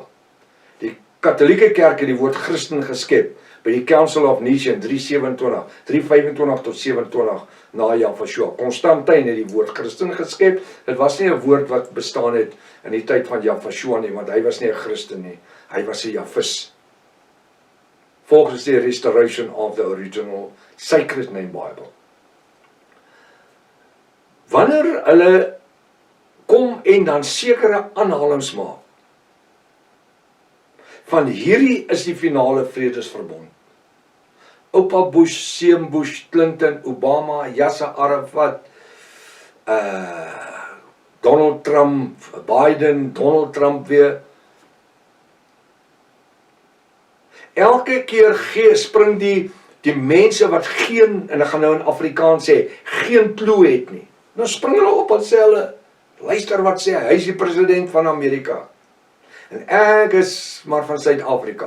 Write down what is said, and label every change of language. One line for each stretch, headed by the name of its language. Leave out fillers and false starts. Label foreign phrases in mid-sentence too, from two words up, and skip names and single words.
Afrikaans: Die Katolieke Kerk het die woord Christen geskep by die Council of Nicaea 325 tot 27 na Jahvashua. Konstantin het die woord Christen geskep. Dit was nie 'n woord wat bestaan het in die tyd van Jahvashua nie, want hy was nie 'n Christen nie. Hy was 'n Jahvis. Volgens die restoration of the original Sacred Name Bible. Wanneer hulle kom en dan sekere aanhalings maak, van hierdie is die finale vredesverbond. Oupa Bush, Seun Bush, Clinton, Obama, Yasser Arafat, Donald Trump, Biden, Donald Trump weer. Elke keer spring die mense wat geen, en ek gaan nou in Afrikaans sê, geen klou het nie. Nou spring hulle op en sê hulle, luister wat sê hy is die president van Amerika. En ek is maar van Suid-Afrika.